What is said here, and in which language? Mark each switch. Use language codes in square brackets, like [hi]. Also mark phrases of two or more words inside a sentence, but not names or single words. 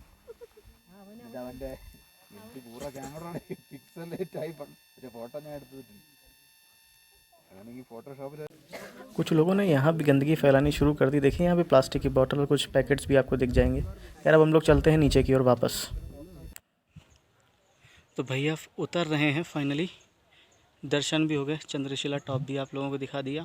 [ml] എന്നിട്ട് അവൻ്റെ എനിക്ക് പൂറ [en] camera pixelate [ml] പക്ഷേ ഫോട്ടോ ഞാൻ എടുത്തിട്ടുണ്ട്. അതാണെങ്കിൽ ഫോട്ടോഷോപ്പിൽ [hi] कुछ लोगों ने यहाँ भी गंदगी फैलानी शुरू कर दी। देखिए यहाँ पे प्लास्टिक की बोतल और कुछ पैकेट्स भी आपको दिख जाएंगे। यार अब हम लोग चलते हैं नीचे की ओर वापस। तो भैया उतर रहे हैं फाइनली, दर्शन भी हो गए, चंद्रशिला टॉप भी आप लोगों को दिखा दिया।